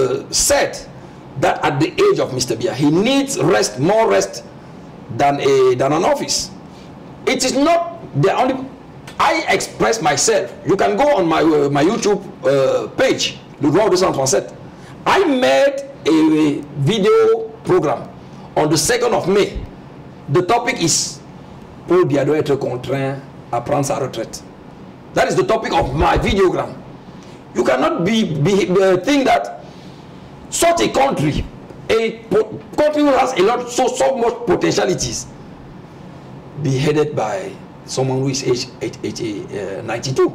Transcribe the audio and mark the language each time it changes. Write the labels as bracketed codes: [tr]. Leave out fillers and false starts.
[en] said that at the age of Mr. Biya, he needs rest, more rest than an office. It is not the only. I express myself. You can go on my my YouTube page, Le Droit de Saint-Français. I made a video program on the 2nd of May. The topic is [fr] Paul Biya doit être contraint à prendre sa retraite. [en] That is the topic of my videogram. You cannot think that such a country who has a lot, so much potentialities, be headed by someone who is age 92.